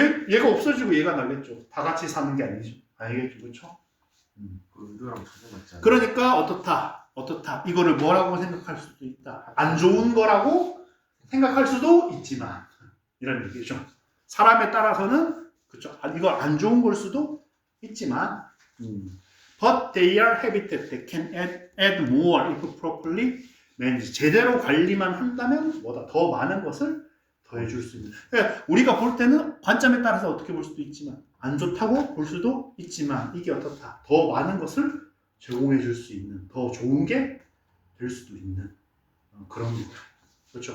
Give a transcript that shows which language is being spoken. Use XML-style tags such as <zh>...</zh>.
<ko>얘가 없어지고 얘가 나겠죠. 다 같이 사는 게 아니죠. 알겠죠, 그렇죠? 그 의도랑 전혀 맞지 않아요. 그러니까 어떻다? 어떻다. 이거를 뭐라고 생각할 수도 있다. 안 좋은 거라고 생각할 수도 있지만 이런 얘기죠. 사람에 따라서는 그렇죠. 이거 안 좋은 걸 수도 있지만</ko> <en>but they are habitat that can add more if properly managed.</en> <ko>제대로 관리만 한다면 뭐다 더 많은 것을 더해줄 수 있는. 그러니까 우리가 볼 때는 관점에 따라서 어떻게 볼 수도 있지만 안 좋다고 볼 수도 있지만 이게 어떻다. 더 많은 것을 제공해줄 수 있는 더 좋은 게 될 수도 있는 그런 거. 그렇죠.</ko>